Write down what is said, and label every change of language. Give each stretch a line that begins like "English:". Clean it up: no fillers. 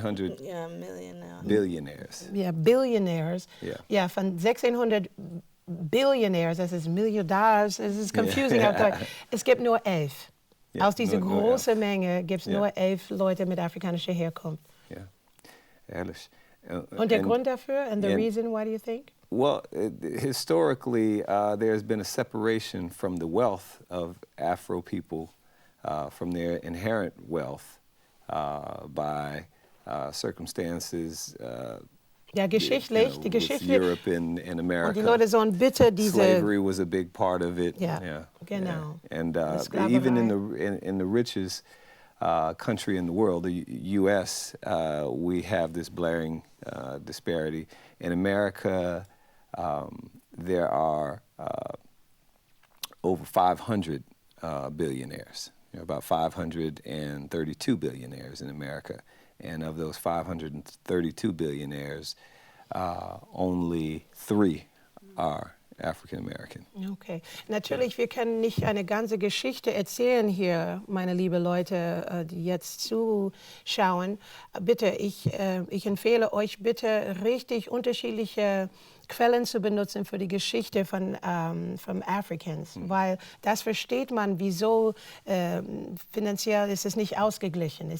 English: 1,600 billionaires.
German: Ja, Billionaires. Ja, von 1600 Billionaires, das ist Milliardärs, es ist confusing auf Deutsch. Es gibt nur 11. Aus dieser großen Menge gibt es nur 11 Leute mit afrikanischer Herkunft. Ja, ehrlich. Und der Grund dafür,
English: and the reason, why do you think? Well, historically, there's been a separation from the wealth of Afro people, from their inherent wealth, by circumstances.
German: Ja, geschichtlich, die Geschichte.
English: Europe and America.
German: Und die Leute sollen bitte diese.
English: Slavery was a big part of it.
German: Ja, genau.
English: And even in the richest country in the world, the U.S., we have this blaring disparity. In America, there are over 500 billionaires. There are about 532 billionaires in America. And of those 532 billionaires, only 3 are African American. Okay.
German: Natürlich, wir können nicht eine ganze Geschichte erzählen hier, meine liebe Leute, die jetzt zuschauen. Bitte, ich empfehle euch bitte richtig unterschiedliche Quellen zu benutzen für die Geschichte von Africans, weil das versteht man, wieso finanziell ist es nicht ausgeglichen.